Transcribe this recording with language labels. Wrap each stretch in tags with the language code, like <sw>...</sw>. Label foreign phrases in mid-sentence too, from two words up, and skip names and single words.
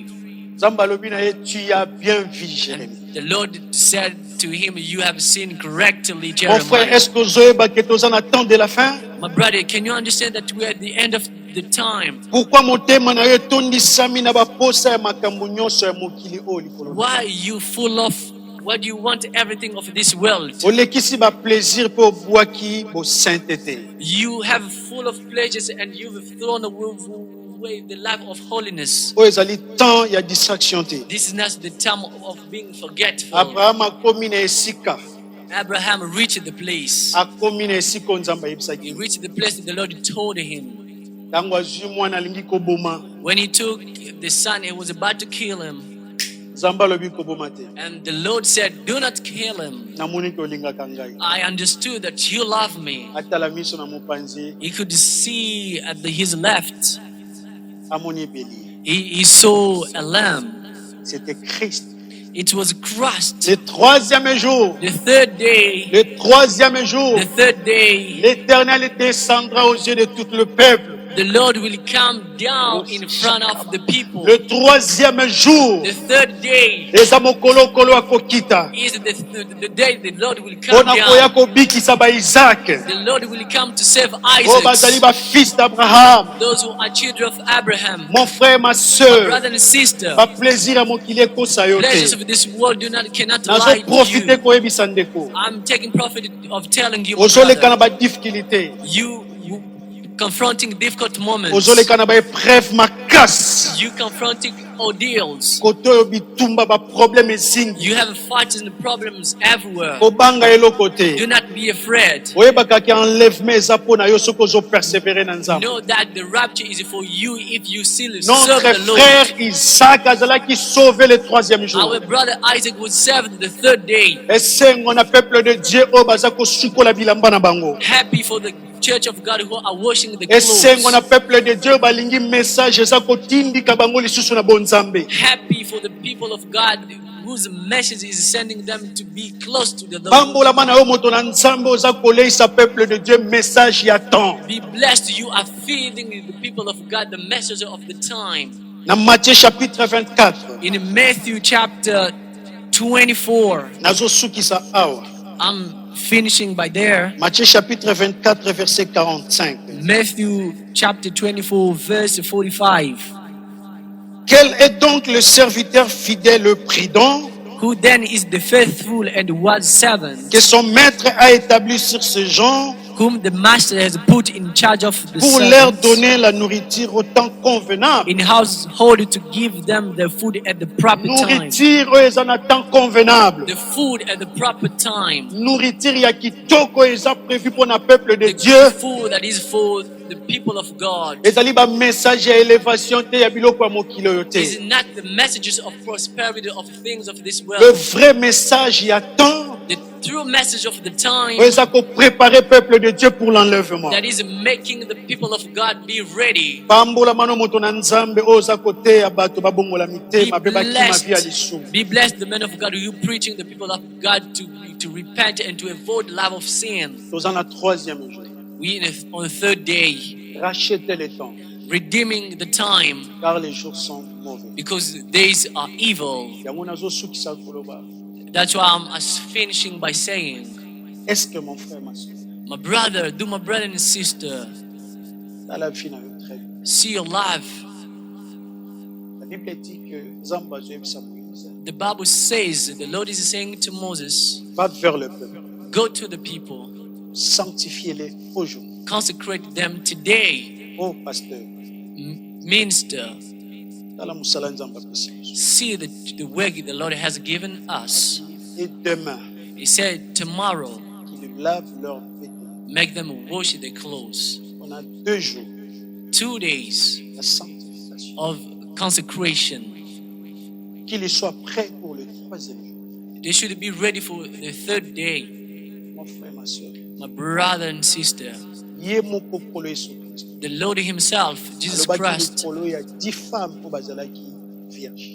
<ln>Nzambe alobi na ye,</ln> <fr>tu as bien vu Jérémie.</fr> <en>The Lord said to him, you have seen correctly,</en> <fr>Mon frère,</fr> <en>Jeremiah.</en> <fr>est-ce que</fr> <ln>zoeba que toza na</ln> <fr>temps de la fin?</fr> <en>My brother, can you understand that we are at the end of the time?</en> <ln>Pourquoi motema na yo etondisami na baposa ya makambo nyonso ya mokili oyo likolo?</ln> <en>Why are you full of, why do you want everything of this world?</en> <ln>Olekisi ba plaisir po obwaki bo sainteté.</ln> <en>You have full of pleasures and you've thrown away the life of holiness.</en> <ln>Oyo ezali temps ya distraction te.</ln> <en>This is not the time of being forgetful.</en> <ln>Abraham akomi na esika.</ln> <en>Abraham reached the place.</en> <ln>Akomi na esika oyo Nzambe</ln> <en>He</en> <ln>ayebisaki.</ln> <en>reached the place that the Lord told him.</en> <ln>Ntango azwi mwana alingi koboma,</ln> <en>When he took the son, he was about to kill him.</en> <ln>Nzambe alobi koboma te.</ln> <en>And the Lord said, do not kill him.</en> <ln>Namoni ke olingaka ngai.</ln> <en>I understood that you love me.</en> <ln>Atala miso na mopanzi,</ln> <en>He could see at his left.</en> <ln>amoni ebeli.</ln> <en>He saw a lamb.</en> <fr>c'était Christ.</fr> <en>It was Christ.</en> <fr>Le troisième jour,</fr> <en>The third day,</en> <fr>le troisième jour,</fr> <en>the third day,</en> <fr>l'Éternel descendra aux yeux de tout le peuple.</fr> <en>the Lord will come down in front of the people.</en> <fr>Le troisième jour,</fr> <en>The third day</en> <ln>eza mokolo kolo akokita.</ln> <en>is the day the Lord will come</en> <ln>Pona koya</ln> <en>down.</en> <ln>kobikisa ba Isaac.</ln> <en>The Lord will come to save</en> <ln>Oh bazali</ln> <en>Isaac,</en> <fr>ba fils d'Abraham.</fr> <en>those who are children of Abraham.</en> <fr>Mon frère, ma</fr> <en>My</en> <fr>soeur,</fr> <en>brother and sister,</en> <ln>ba</ln> <fr>plaisir à</fr> <ln>mokili ekosa yo</ln> <en>pleasures</en> <ln>te.</ln> <en>of this world cannot</en> <ln>Nazo</ln> <en>lie to</en> <fr>profiter</fr> <en>you.</en> <ln>koyebisa ndeko.</ln> <en>I'm taking profit of telling you, my</en> <ln>Ozoleka na</ln> <en>brother,</en> <ln>ba difficulté.</ln> <en>you confronting difficult moments,</en> <ln>Ozoleka na ba épreuve makasi.</ln> <en>you confronting ordeals,</en> <ln>Koto yo bitumba ba problème ezingi.</ln> <en>you have fights and problems everywhere.</en> <ln>Kobanga eloko</ln> <en>Do</en> <ln>te.</ln> <en>not be afraid.</en> <ln>Oyebaka ki enlèvement eza pona yo soki ozo persévérer na nzambe.</ln> <en>Know that the rapture is for you if you still serve</en> <fr>Notre</fr> <en>the Lord.</en> <fr>frère Isaac azalaki sauvé le troisième jour.</fr> <en>Our brother Isaac was saved the third day.</en> <ln>Esengo na</ln> <fr>peuple de Dieu</fr> <ln>oyo baza kosukola bilamba na bango.</ln> <en>Happy for the church of God who are washing the</en> <ln>Esengo na</ln> <en>clothes.</en> <fr>peuple de Dieu</fr> <ln>balingi message eza kotindika bango lisusu na bonzambe.</ln> <en>Happy for the people of God whose message is sending them to be close to the Lord.</en> <ln>Pambolama na yo moto na nzambe oza koleisa</ln> <fr>peuple de Dieu</fr> <ln>message ya temps.</ln> <en>Be blessed. You are feeding the people of God the message of the time.</en> <ln>Na Matthieu chapitre 24.</ln> <en>In Matthew chapter 24,</en> <ln>Nazosukisa awa.</ln> <en>I'm finishing by there.</en> <fr>Matthieu chapitre 24 verset 45.</fr> <en>Matthew chapter 24, verse 45.</en> <fr>Quel est donc le serviteur fidèle et prudent</fr> <en>Who then is the faithful and wise servant,</en> <fr>que son maître a établi sur ce genre</fr> <en>whom the master has put in charge of the</en> <fr>pour leur</fr> <en>servants</en> <fr>donner la nourriture au temps convenable?</fr> <en>in household to give them the food at the proper time.</en> <ln>Nourriture oyo eza na</ln> <fr>temps convenable.</fr> <en>The food at the proper time.</en> <ln>Nourriture ya kitoko eza</ln> <fr>prévu pour</fr> <ln>na</ln> <fr>peuple de</fr> <en>The</en> <fr>Dieu.</fr> <en>food that is for the people of God.</en> <ln>Ezali ba message ya élévation te ya biloko ya mokili oyo</ln> <en>Is</en> <ln>te.</ln> <en>not the messages of prosperity of things of this</en> <fr>Le</fr> <en>world.</en> <fr>vrai message ya temps</fr> <en>The true message of the time</en> <ln>oyo eza ko</ln> <fr>préparer peuple de Dieu pour l'enlèvement.</fr> <en>that is making the people of God be ready.</en> <ln>Pambola mano moto na nzambe oyo oza koteya bato babongola</ln> <en>Be</en> <ln>mitema mpe bakima vi ya</ln> <en>blessed.</en> <ln>lisumu.</ln> <en>Be blessed, the men of God, who preaching the people of God to repent and to avoid love of sin.</en> <ln>Toza na</ln> <fr>troisième jour.</fr> <en>We on the third day,</en> <fr>Rachetez le temps,</fr> <en>redeeming the time</en> <fr>car les jours sont mauvais.</fr> <en>because days are evil.</en> <ln>Yango nazosukisa koloba.</ln> <en>That's why I'm finishing by saying,</en> <fr>Est-ce que mon frère, ma soeur,</fr> <en>my brother and sister,</en> <ln>tala vie na yo</ln> <fr>très bien.</fr> <en>see your life.</en> <fr>La Bible dit que Nzambe azoyebisa Moïse,</fr> <en>The Bible says, the Lord is saying to Moses,</en> <fr>va vers le peuple,</fr> <en>go to the people,</en> <fr>sanctifiez-les aujourd'hui.</fr> <en>consecrate them today,</en> <fr>Oh pasteur,</fr> <en>minister,</en> <ln>tala musala Nzambe apesi biso.</ln> <en>see the work the Lord has given us.</en> <fr>Et demain,</fr> <en>He said, tomorrow,</en> <fr>qu'ils lavent leurs vêtements.</fr> <en>make them wash their clothes.</en> <fr>On a 2 jours,</fr> <en>2 days</en> <fr>la sanctification.</fr> <en>of consecration.</en> <fr>Qu'ils soient prêts pour le troisième jour.</fr> <en>They should be ready for the third day.</en> <fr>Mon frère, ma soeur,</fr> <en>My brother and sister,</en> <ln>ye moko kolo Yesu Christ.</ln> <en>the Lord Himself, Jesus</en> <ln>Alobaki</ln> <en>Christ,</en> <ln>likolo ya 10 femmes oyo bazalaki vierge.</ln>